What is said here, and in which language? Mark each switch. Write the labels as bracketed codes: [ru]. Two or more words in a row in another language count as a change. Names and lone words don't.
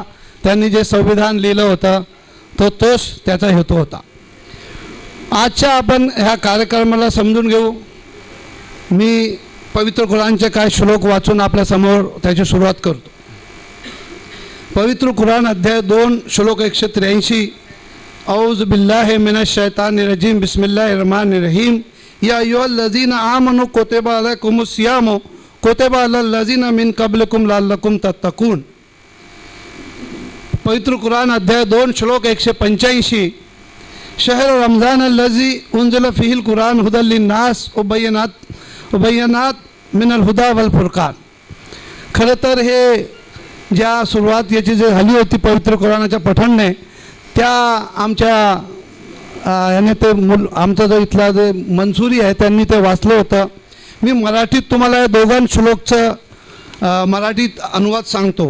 [mr] त्यांनी जे संविधान लिहिलं होतं तोच त्याचा हेतू होता. आजच्या आपण ह्या कार्यक्रमाला समजून घेऊ. मी पवित्र कुराणचे काही श्लोक वाचून आपल्यासमोर त्याची सुरुवात करतो. पवित्र कुराण अध्याय 2 श्लोक 183. [ar] أعوذ بالله من الشيطان الرجيم بسم الله الرحمن الرحيم. يا أيها الذين آمنوا كتب عليكم الصيام كتب على الذين من قبلكم لعلكم تتقون. [mr] पवित्र कुराण अध्याय 2 श्लोक 185. [ar] شهر رمضان الذي أنزل فيه القرآن هدى للناس وبينات من الهدى والفرقان. [mr] खरं तर हे ज्या सुरुवात याची जे झाली होती पवित्र कुराणाच्या पठणने त्या आमच्या याने ते आमचा जो इथला जे मंसुरी आहे त्यांनी ते वाचलं होतं. मी मराठीत तुम्हाला या दोघां श्लोकचं मराठीत अनुवाद सांगतो.